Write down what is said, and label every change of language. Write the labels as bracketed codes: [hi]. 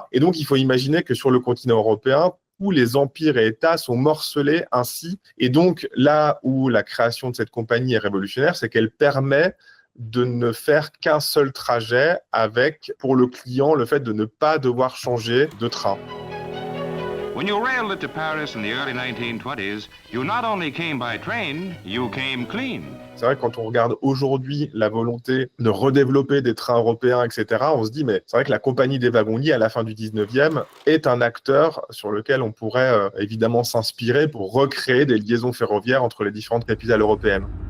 [fr] Et donc, il faut imaginer que sur le continent européen, où les empires et États sont morcelés ainsi. Et donc, là où la création de cette compagnie est révolutionnaire, c'est qu'elle permet de ne faire qu'un seul trajet avec, pour le client, le fait de ne pas devoir changer de train. [en] When you railed to Paris in the early 1920s, you not only came by train, you came clean. [fr] C'est vrai que quand on regarde aujourd'hui la volonté de redévelopper des trains européens, etc., on se dit, mais c'est vrai que la compagnie des wagons-lits à la fin du 19e est un acteur sur lequel on pourrait évidemment s'inspirer pour recréer des liaisons ferroviaires entre les différentes capitales européennes.